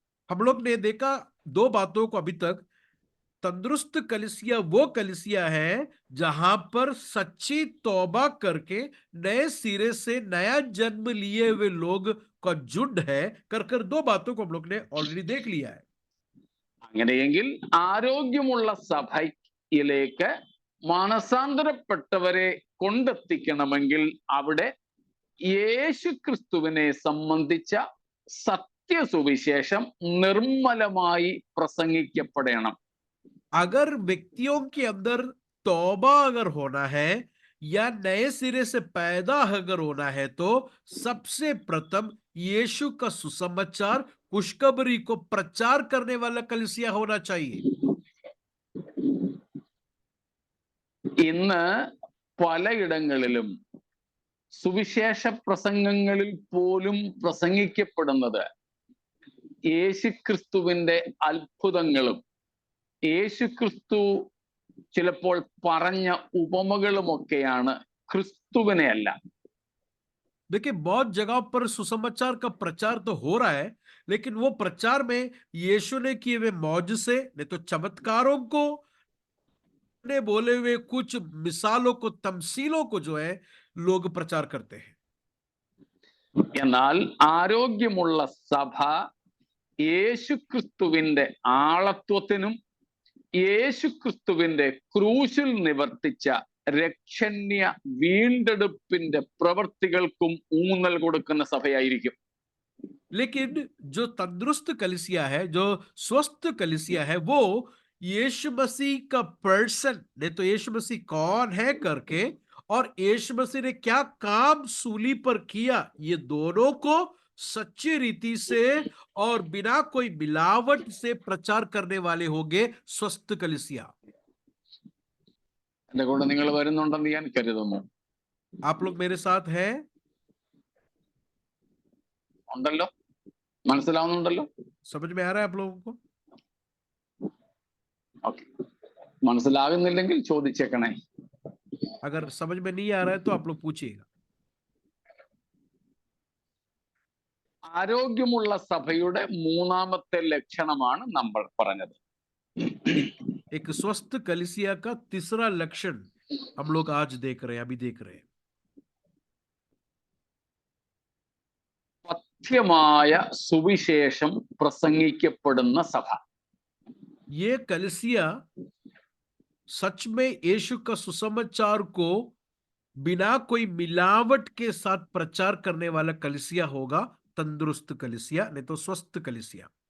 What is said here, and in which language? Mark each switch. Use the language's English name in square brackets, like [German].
[Hindi] हम लोग ने देखा दो बातों को अभी तक. तंदुरुस्त कलिसिया वो कलिसिया है जहां पर सच्ची तौबा करके नए सिरे से नया जन्म लिए हुए लोग का झुंड है. कर दो बातों को हम लोग ने ऑलरेडी देख लिया है. [Malayalam] അങ്ങനെയെങ്കിൽ ആരോഗ്യമുള്ള സഭയിലേക്ക് മാനസാന്തരപ്പെട്ടവരെ കൊണ്ടെത്തിക്കണമെങ്കിൽ അവിടെ യേശുക്രിസ്തുവിനെ സംബന്ധിച്ച സത്യസുവിശേഷം നിർമ്മലമായി പ്രസംഗിക്കപ്പെടണം. [Hindi] अगर व्यक्तियों के अंदर तौबा अगर होना है या नए सिरे से पैदा अगर होना है तो सबसे प्रथम यीशु का सुसमाचार, खुशखबरी को प्रचार करने वाला कलीसिया होना चाहिए. [Malayalam] ഇന്ന് പലയിടങ്ങളിലും സുവിശേഷ പ്രസംഗങ്ങളിൽ പോലും പ്രസംഗിക്കപ്പെടുന്നത് യേശുക്രിസ്തുവിന്റെ അത്ഭുതങ്ങളും യേശുക്രിസ്തു ചിലപ്പോൾ പറഞ്ഞ ഉപമകളുമൊക്കെയാണ്, ക്രിസ്തുവിനെ അല്ല. [Hindi] देखिए बहुत जगह पर सुसमाचार का प्रचार तो हो रहा है, लेकिन वो प्रचार में यीशु ने किए हुए मौजज़े नहीं तो चमत्कारों को, ने बोले हुए कुछ मिसालों को, तमसीलों को जो है लोग प्रचार करते हैं. [Malayalam] എന്നാൽ ആരോഗ്യമുള്ള സഭ യേശുക്രിസ്തുവിന്റെ ആളത്വത്തിനും യേശുക്രിസ്തുവിന്റെ ക്രൂശിൽ നിവർത്തിച്ച രക്ഷണ്യ വീണ്ടെടുപ്പിന്റെ പ്രവർത്തികൾക്കും ഊന്നൽ കൊടുക്കുന്ന സഭയായിരിക്കും. [Hindi] लेकिन जो तंदुरुस्त कलीसिया है, जो स्वस्थ कलीसिया है, वो यीशु मसीह का पर्सन नहीं तो यीशु मसीह कौन है करके और यीशु मसीह ने क्या काम सूली पर किया, ये दोनों को सच्ची रीति से और बिना कोई मिलावट से प्रचार करने वाले होंगे स्वस्थ कलीसिया. [Malayalam] എന്റെ കൂടെ നിങ്ങൾ വരുന്നുണ്ടെന്ന് ഞാൻ കരുതുന്നു. [Hindi] आप लोग मेरे साथ हैं? [Malayalam] ഉണ്ടല്ലോ, മനസ്സിലാവുന്നുണ്ടല്ലോ? [Hindi] समझ में आ रहा है आप लोगों को? [Malayalam] ഓക്കെ, മനസ്സിലാകുന്നില്ലെങ്കിൽ ചോദിച്ചേക്കണേ. [Hindi] अगर समझ में नहीं आ रहा है तो आप लोग पूछिएगा. [Malayalam] ആരോഗ്യമുള്ള സഭയുടെ മൂന്നാമത്തെ ലക്ഷണമാണ് നമ്മൾ പറഞ്ഞത്. [Hindi] एक स्वस्थ कलीसिया का तीसरा लक्षण हम लोग आज देख रहे हैं, अभी देख रहे हैं. [Malayalam] പഥ്യമായ സുവിശേഷം പ്രസംഗിക്കപ്പെടുന്ന സഭ. [Hindi] ये कलीसिया सच में यीशु का सुसमाचार को बिना कोई मिलावट के साथ प्रचार करने वाला कलीसिया होगा, तंदुरुस्त कलीसिया नहीं तो स्वस्थ कलीसिया.